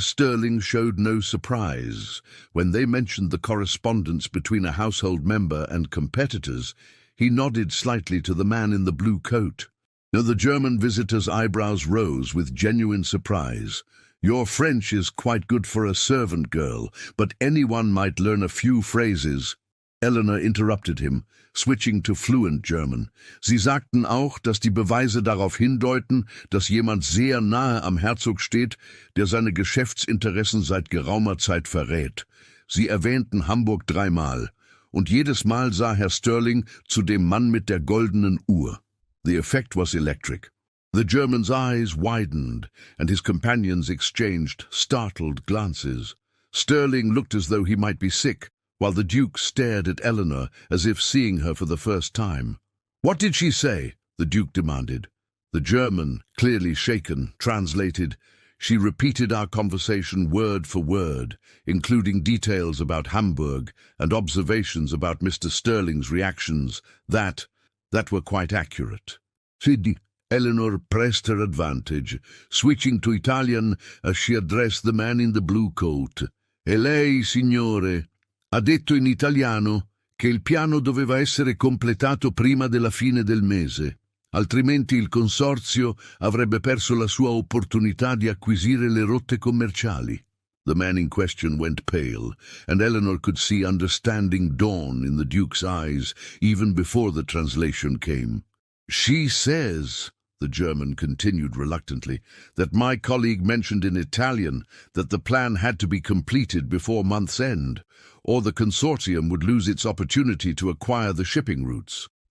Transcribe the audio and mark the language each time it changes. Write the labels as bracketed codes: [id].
[en] Sterling showed no surprise. When they mentioned the correspondence between a household member and competitors, he nodded slightly to the man in the blue coat. The German visitor's eyebrows rose with genuine surprise. Your French is quite good for a servant girl, but anyone might learn a few phrases. Eleanor interrupted him, switching to fluent German. [de] Sie sagten auch, dass die Beweise darauf hindeuten, dass jemand sehr nahe am Herzog steht, der seine Geschäftsinteressen seit geraumer Zeit verrät. Sie erwähnten Hamburg 3-mal, und jedes Mal sah Herr Sterling zu dem Mann mit der goldenen Uhr. [en] The effect was electric. The German's eyes widened, and his companions exchanged startled glances. Sterling looked as though he might be sick, while the Duke stared at Eleanor as if seeing her for the first time. What did she say? The Duke demanded. The German, clearly shaken, translated. She repeated our conversation word for word, including details about Hamburg and observations about Mr. Sterling's reactions that were quite accurate. Eleanor pressed her advantage, switching to Italian as she addressed the man in the blue coat. [it] E lei, signore, ha detto in italiano che il piano doveva essere completato prima della fine del mese, altrimenti il consorzio avrebbe perso la sua opportunità di acquisire le rotte commerciali. [en] The man in question went pale, and Eleanor could see understanding dawn in the Duke's eyes even before the translation came. She says, the German continued reluctantly, that my colleague mentioned in Italian that the plan had to be completed before month's end, or the consortium would lose its opportunity to acquire the shipping routes.